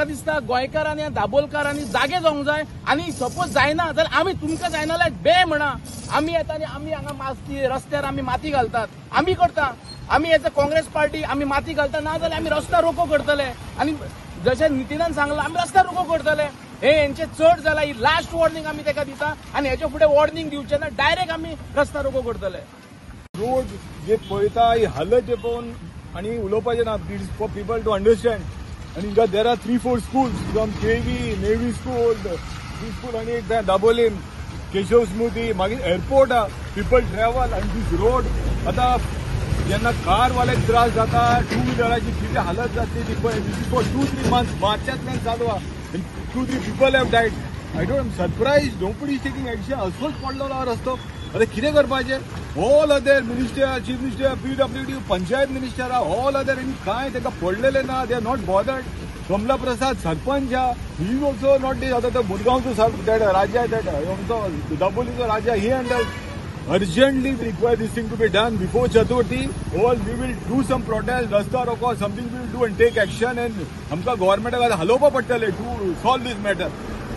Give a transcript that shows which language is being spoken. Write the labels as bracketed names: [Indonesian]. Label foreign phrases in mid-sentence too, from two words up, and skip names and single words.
[Konkani] दिसता गोंयकारांनी आनी दाबोलकारांनी जागे जावंक जाय आनी सपोज जायना जाल्यार आमी तुमकां जायना जाल्यार बे म्हणा आमी येता आनी आमी हांगा माती रस्त्यार आमी माती घालतात आमी करता आमी [English] as a Congress party [Konkani] आमी माती घालता ना जाल्यार आमी रस्ता रोको करतले आनी जशें नितीनान सांगलां आमी रस्ता रोको करतले हे हेंचे चड जाला ही [English] last warning [Konkani] आमी ताका दिता आनी हेचे फुडें वॉर्निंग दिवचें ना डायरेक्ट आमी रस्ता रोको करतले रोड जे पळयता ही हालत जे पळोवन आनी उलोवपाचें ना [English] for people to understand. And there are 3-4 schools from KV, Navy School, [Konkani] पीसफूल आनी एक दाबोलीम केशव स्मृती मागीर [English] airport people travel [Konkani] आनी [English] this road [Konkani] आतां जेन्ना कारवाल्याक त्रास जाता टू व्हिलराची कितें हालत जातली ती पळय [English] this for 2-3 months [Konkani] मार्चांतल्यान चालू आहा [English] 2-3 people have died I don't surprise nobody is taking action [Konkani] असोच पडलो हा रस्तो आतां कितें करपाचें [English] all other minister chief minister PWD panchayat minister all other [Konkani] आनी कांय ताका पडलेले ना [English] they are not bothered कमला प्रसाद सरपंच he is also not there [Konkani] आतां तो मुरगांवचो राजा आमचो दाबोलीचो राजा [English] he under urgently we require this thing to be done before Chaturthi or we will do some protest, rasta roko, something we will do and take action and [Konkani] हमका government हलोवपा पडटले [English] to solve this matter.